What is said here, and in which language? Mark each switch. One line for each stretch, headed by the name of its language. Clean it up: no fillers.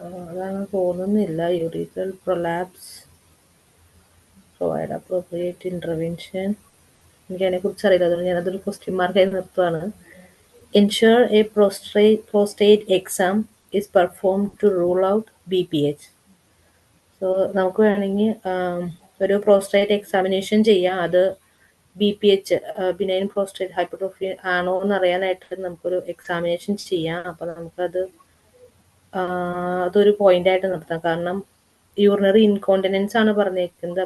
Malayalam: അതാണ് തോന്നുന്നില്ല.
English: urethral prolapse, provide appropriate intervention.
Malayalam: എനിക്ക് അതിനെക്കുറിച്ച് അറിയില്ല, അതുകൊണ്ട് ഞാനതൊരു question മാർക്കായി നിർത്തുവാണ്.
English: ensure a prostate exam is performed to rule out BPH.
Malayalam: So നമുക്ക് വേണമെങ്കിൽ ഒരു പ്രോസ്റ്റേറ്റ് എക്സാമിനേഷൻ ചെയ്യാം. അത് BPH ബിനൈൻ പ്രോസ്റ്റേറ്റ് ഹൈപ്പർട്രോഫി ആണോ എന്ന് അറിയാനായിട്ട് നമുക്കൊരു എക്സാമിനേഷൻ ചെയ്യാം. അപ്പം നമുക്കത് അതൊരു പോയിന്റ് ആയിട്ട് നിർത്താം. കാരണം യൂറിനറി ഇൻകോണ്ടിനൻസ് ആണ് പറഞ്ഞേക്കുന്നത്.